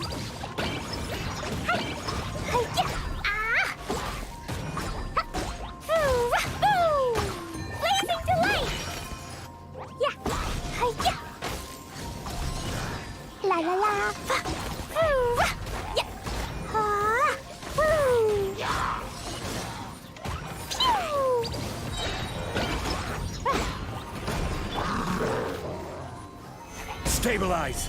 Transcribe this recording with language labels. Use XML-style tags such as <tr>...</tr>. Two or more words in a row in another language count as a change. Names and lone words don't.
<en>Hi, hi-ya, ah! Hoo, hoo! Blazing delight! Yeah, hi-ya! La la la! Hoo, yeah! Ha! Woo! Pew! Stabilize!</en>